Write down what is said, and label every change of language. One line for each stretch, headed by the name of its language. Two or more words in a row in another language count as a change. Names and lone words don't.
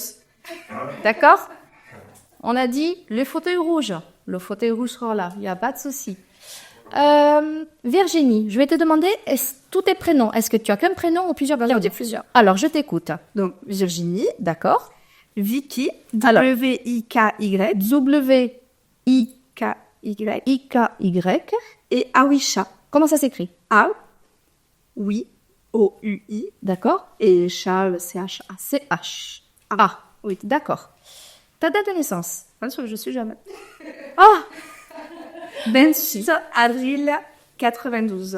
French: D'accord? On a dit le fauteuil rouge. Le fauteuil rouge sera là. Il n'y a pas de souci. Virginie, je vais te demander tous tes prénoms. Est-ce que tu as qu'un prénom ou plusieurs prénoms? Plusieurs. Alors, je t'écoute. Donc, Virginie, D'accord? Vicky, Alors. W-I-K-Y, W-I-K-Y. I-K-Y. et Awisha. Comment ça s'écrit? A, oui, O-U-I, D'accord? et Charles, C-H-A. C-H. Ah, oui, d'accord. Ta date de naissance? Bien sûr, je suis jamais. Ah! 26 avril 92.